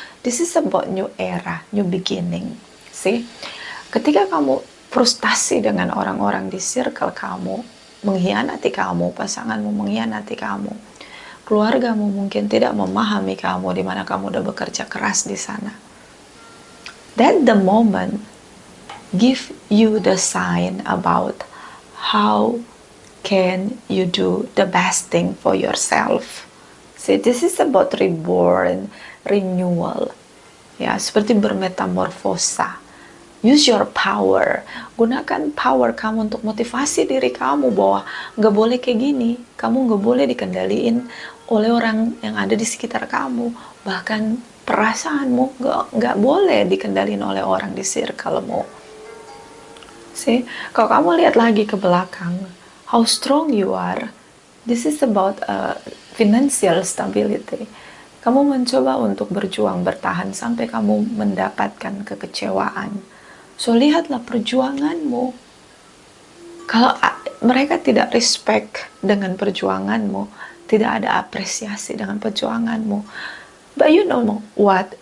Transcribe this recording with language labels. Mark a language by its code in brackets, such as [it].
[en] This is about new era, new beginning. See? [id] Ketika kamu frustasi dengan orang-orang di circle kamu, mengkhianati kamu, pasanganmu mengkhianati kamu, keluargamu mungkin tidak memahami kamu, di mana kamu udah bekerja keras di sana. [en] That the moment give you the sign about how can you do the best thing for yourself. See, this is about reborn, renewal. [id] Ya, seperti bermetamorfosa. [en] Use your power. [id] Gunakan power kamu untuk motivasi diri kamu bahwa nggak boleh kayak gini. Kamu nggak boleh dikendaliin oleh orang yang ada di sekitar kamu. Bahkan perasaanmu nggak boleh dikendaliin oleh orang di circlemu. See, kalau kamu lihat lagi ke belakang, [en] how strong you are. This is about financial stability. [id] Kamu mencoba untuk berjuang, bertahan sampai kamu mendapatkan kekecewaan. So, lihatlah perjuanganmu. Kalau mereka tidak respect dengan perjuanganmu, tidak ada apresiasi dengan perjuanganmu, [en] but you know what?